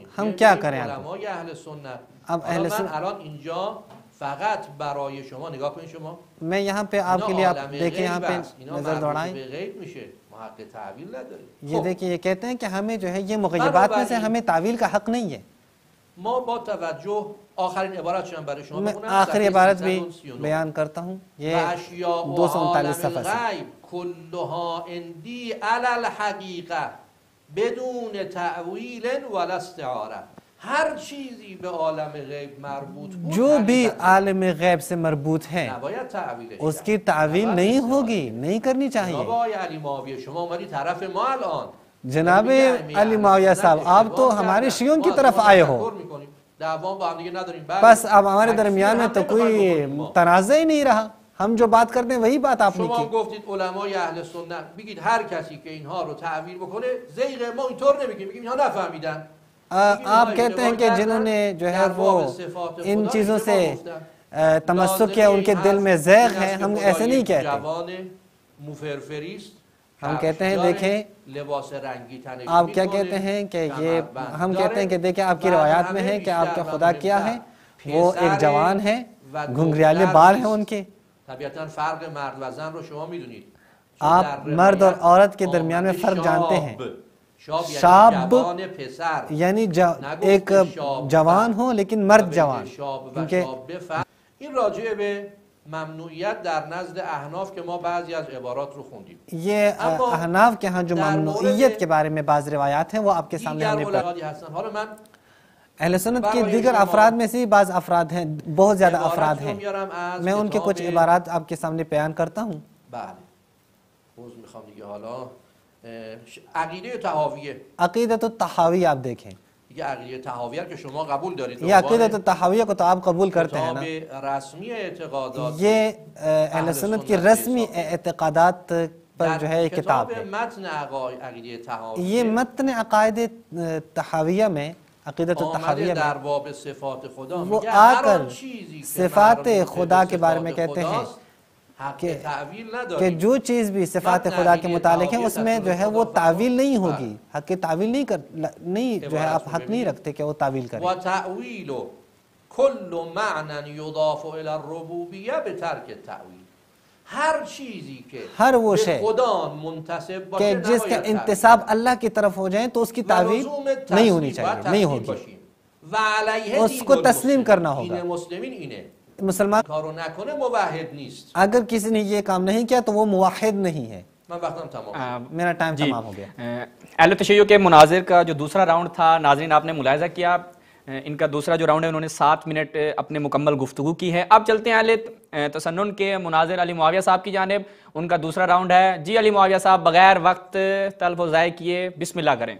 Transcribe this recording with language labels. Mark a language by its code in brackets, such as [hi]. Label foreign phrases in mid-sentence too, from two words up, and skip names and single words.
[ur] ہم کیا کریں؟ [fa] علمای اهل سنت. [ur] اب اہل [fa] من الان اینجا فقط برای شما نگاه کنید، شما [ur] میں یہاں پہ آپ کے لیے آپ دیکھیں یہاں پہ نظر دوڑائیں. [fa] حق تعویل نداریم. [ur] یہ دیکھیں یہ کہتے ہیں کہ ہمیں جو ہے یہ مغیبات میں سے ہمیں تعویل کا حق نہیں ہے. [fa] ما با توجہ آخرین عبارت شما برای شما [ur] میں [fa] بخونم، [ur] آخری [fa] صفحه [ur] عبارت بھی 339. بیان کرتا ہوں، یہ [fa] و اشیاء و 239 عالم [ur] صفحہ سے. [ar] الغیب کلها عندی علی الحقیقه بدون تعویل ولا استعاره. [fa] ہر چیزی به عالم غیب مربوط بود [ur] جو بھی عالم غیب سے مربوط ہے [fa] نباید تعویلش [ur] اس کی تعویل نہیں ہوگی، نہیں کرنی چاہیے. [fa] جناب آقای علی معاویه شما اومدی طرف ما الان. [ur] جناب علی معاویہ صاحب آپ تو ہمارے شیعوں کی طرف آئے ہو، [fa] دعوام با هم دیگه نداریم. [ur] بس اب ہمارے درمیان میں تو کوئی تنازع ہی نہیں رہا، ہم جو بات کرتے ہیں وہی بات آپ نے [fa] شما [ur] کی. [fa] گفتید علمای اهل سنت بگید هر کسی که اینها رو تعویل بکنه زیغ، ما اینطور نمیگیم، میگیم اینها نفهمیدن. [ur] آپ کہتے ہیں کہ جنہوں نے جو ہے وہ ان چیزوں سے تمسک کیا ان کے دل میں زیغ ہے، ہم ایسے نہیں کہتے. [fa] جوان مفرفری است، [ur] ہم کہتے ہیں دیکھیں [fa] لباس رنگی تنگی [ur] آپ کیا کہتے ہیں کہ یہ ہم کہتے ہیں کہ دیکھیں آپ کی روایات میں ہے کہ آپ کا خدا کیا ہے، وہ ایک جوان ہے، گھنگریالے بال ہیں ان کے. [fa] طبیعتاً فرق مرد و زن رو شما میدونید. [ur] آپ مرد اور عورت کے درمیان میں فرق جانتے ہیں. [fa] شاب جوان پسر [ur] یعنی ایک جوان ہو لیکن مرد جوان. [fa] این راجع به ممنوعیت در نزد احناف که ما بعضی از عبارات رو خوندیم. [ur] یہ احناف کے ہاں جو ممنوعیت کے بارے میں بعض روایات ہیں وہ آپ کے سامنے ہم نے پڑھی. [fa] حالا من [ur] اہل سنت کے دیگر افراد میں سے بعض افراد ہیں، بہت زیادہ افراد ہیں، میں ان کے کچھ عبارات آپ کے سامنے بیان کرتا ہوں. [fa] بله روز میخوام دیگه. حالا عقیده طحاویه، [ur] عقیدۃ الطحاوی آپ دیکھیں، [fa] دیگه عقیده طحاویه که شما قبول دارید، [ur] یہ عقیدۃ الطحاویہ کو تو آپ قبول کرتے ہیں نا. [fa] کتاب رسمی اعتقادات [ur] یہ اہل سنت کی رسمی اعتقادات پر جو ہے کتاب ہے. یہ متن عقائد تحاویہ میں، عقیدت التحاویہ میں وہ آ کر صفات خدا کے بارے میں کہتے ہیں کہ جو چیز بھی صفات خدا کے متعلق ہے اس میں جو ہے وہ تعویل نہیں ہوگی، حق تعویل نہیں جو ہے آپ حق نہیں رکھتے کہ وہ تعویل کریں. [ar] وَتَعْوِيلُ كُلُّ مَعْنًا يُضَافُ إِلَى الرُّبُوبِيَّةِ بِتَرْكِ التَّعْوِيل. [ur] ہر چیزی کے ہر وہ شے [fa] خدا منتسب [ur] کہ [fa] باشه [ur] جس کا انتساب اللہ کی طرف ہو جائیں تو اس کی تعویل نہیں ہونی چاہیے، نہیں ہوگی، اس کو تسلیم کرنا ہوگا. [fa] مسلمان کارو نکنه موحد نیست. [ur] اگر کسی نے یہ کام نہیں کیا تو وہ موحد نہیں ہے. [fa] من وقتم تمام. [ur] میرا ٹائم تمام ہو گیا. اہل تشیع کے مناظر کا جو دوسرا راؤنڈ تھا، ناظرین آپ نے ملاحظہ کیا ان کا دوسرا جو راؤنڈ ہے انہوں نے 7 منٹ اپنے مکمل گفتگو کی ہے. اب چلتے ہیں اہل تسنن کے مناظر علی معاویہ صاحب کی جانب، ان کا دوسرا راؤنڈ ہے. جی علی معاویہ صاحب بغیر وقت تلف و ضائع کیے بسم اللہ کریں.